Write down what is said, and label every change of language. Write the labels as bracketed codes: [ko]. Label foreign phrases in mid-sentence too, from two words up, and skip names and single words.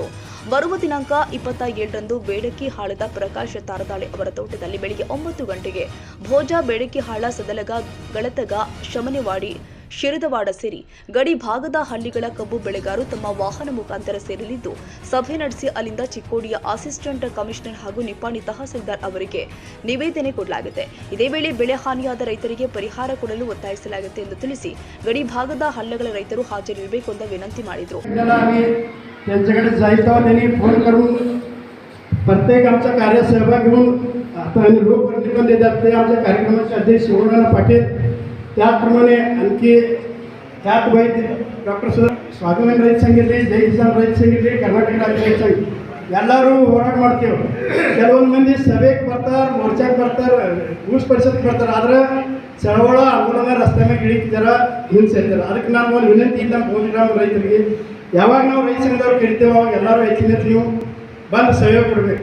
[kn] ಬರುವ ದಿನಾಂಕ 27ರಂದು ಬೇಡಕಿಹಾಳದ ಪ್ರಕಾಶ್ ತಾರದಾಳೆ ಅವರ ತೋಟದಲ್ಲಿ ಬೆಳಗ್ಗೆ 9 ಗಂಟೆಗೆ ಭೋಜ, ಬೇಡಕಿಹಾಳ, ಸದಲಗ, ಗಳತಗ, ಶಮನೆವಾಡಿ, ಶಿರದವಾಡ ಸೇರಿ ಗಡಿ ಭಾಗದ ಹಳ್ಳಿಗಳ ಕಬ್ಬು ಬೆಳೆಗಾರರು ತಮ್ಮ ವಾಹನ ಮುಖಾಂತರ ಸೇರಲಿದ್ದು ಸಭೆ ನಡೆಸಿ ಅಲ್ಲಿಂದ ಚಿಕ್ಕೋಡಿಯ [en] Assistant Commissioner [kn] ಹಾಗೂ ನಿಪ್ಪಾಣಿ ತಹಸೀಲ್ದಾರ್ ಅವರಿಗೆ ನಿವೇದನೆ ಕೊಡಲಾಗಿದೆ. ಇದೇ ವೇಳೆ ಬೆಳೆ ಹಾನಿಯಾದ ರೈತರಿಗೆ ಪರಿಹಾರ ಕೊಡಲು ಒತ್ತಾಯಿಸಲಾಗುತ್ತೆ ಎಂದು ತಿಳಿಸಿ ಗಡಿ ಭಾಗದ ಹಳ್ಳಿಗಳ ರೈತರು ಹಾಜರಿರಬೇಕು ಎಂದು ವಿನಂತಿ ಮಾಡಿದರು. [mr] त्यांच्याकडे जायचं त्यांनी फोन करून प्रत्येक आमचा कार्य सहभाग घेऊन आता आणि लोकप्रतिनिधी पण देतात. ते आमच्या कार्यक्रमाचे अध्यक्ष शिवराम पाटील, त्याचप्रमाणे आणखी त्यात वैद्य डॉक्टर स्वाभिमानी [kn] ರೈತ ಸಂಘಟನೆ, ಜೈ ಕಿಸಾನ್ ರೈತ ಸಂಘಟನೆ, ಕರ್ನಾಟಕ ರಾಜ್ಯ ರೈತ ಸಂಘ ಎಲ್ಲರೂ ಹೋರಾಟ ಮಾಡ್ತೀವಿ. ಕೆಲವೊಂದು ಮಂದಿ ಸಭೆಗೆ ಬರ್ತಾರೆ, ಮೋರ್ಚಾಕ್ಕೆ ಬರ್ತಾರೆ, ಊಸ್ ಪರಿಷತ್ಗೆ ಬರ್ತಾರೆ. ಆದ್ರೆ ಚಳವಳ ಆಂದೋಲನ ರಸ್ತೆ ಮೇಲೆ ಇಳಿಕೆ ಜರ ಹಿಂಸೆ ಇರ್ತಾರೆ. ಅದಕ್ಕೆ ನಾನು ಒಂದು ವಿನಂತಿ ಇಲ್ಲ ನಮ್ಮ ಭೋಜಗ್ರಾಮ ರೈತರಿಗೆ, ಯಾವಾಗ ನಾವು ರೈತ ಸಂಘದವ್ರು ಕರಿತೇವೆ ಅವಾಗ ಎಲ್ಲರೂ ಹೆಚ್ಚಿನ ನೀವು ಬಂದು ಸಹಯೋಗ ಕೊಡಬೇಕು.